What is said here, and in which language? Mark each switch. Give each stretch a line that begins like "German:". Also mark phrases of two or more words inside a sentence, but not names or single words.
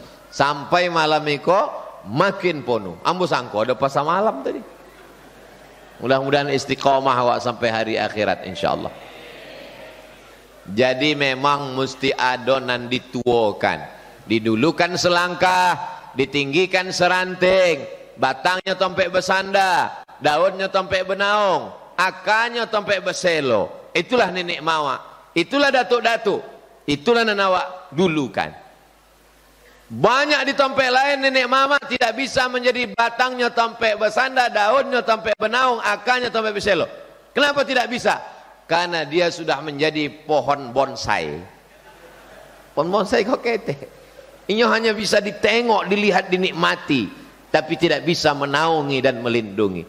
Minangkabau: Sampai malam iko, makin penuh. Ambo sangko ada pasar malam tadi.
Indonesian: Mudah-mudahan istiqomah awak sampai hari akhirat insyaallah. Jadi memang mesti adonan dituakan, didulukan selangkah, ditinggikan seranting,
Minangkabau: batangnya tompek besanda, daunnya tompek benaung, akarnya tompek beselo.
Indonesian: Itulah nenek mawa, itulah datuk-datuk, itulah nenek dulukan. Banyak di Tompek lain nenek mama tidak bisa menjadi
Minangkabau: batangnya tompek bersanda, daunnya tompek benaung, akarnya tompek beselo.
Indonesian: Kenapa tidak bisa? Karena dia sudah menjadi pohon bonsai.
Minangkabau: Pohon bonsai kok kete.
Indonesian: Ini hanya bisa ditengok, dilihat, dinikmati, tapi tidak bisa menaungi dan melindungi.